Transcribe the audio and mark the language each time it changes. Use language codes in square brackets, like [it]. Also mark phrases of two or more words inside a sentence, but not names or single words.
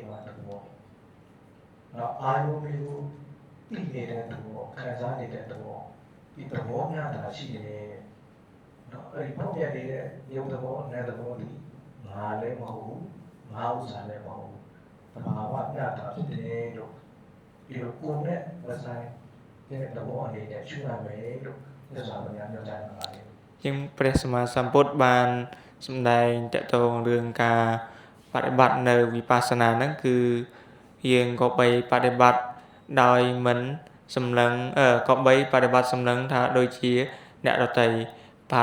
[my] ပါသဘောနောက်အာယုမျိုးသိနေတဲ့သဘောခံစားနေတဲ့သဘောဒီသဘောများတာရှိတယ်နော်အဲဒီပေါ့ပြနေတဲ့ရုပ်သဘောနာမ်သဘောဒီငါလည်းမဟုတ်ဘူးငါဥစ္စာလည်းမဟုတ်ဘူးသဘာဝပြတာဖြစ်တယ်လို့ဒီလိုကိုယ်နဲ့မဆိုင်တဲ့သဘောအနေနဲ့ရှုရမယ်လို့မြတ်စွာဘုရားညွှန်ကြားထားပါတယ် [km] ជាងព្រះសម្មាសម្ពុទ្ធបានសម្ដែងតកតងរឿងការបដិបត្តិនៅវិបស្សនាហ្នឹងគឺយើងក៏បីបដិបត្តិដោយមិនសម្លឹងក៏បីបដិបត្តិសម្លឹងថាដូចជាអ្នករតីបា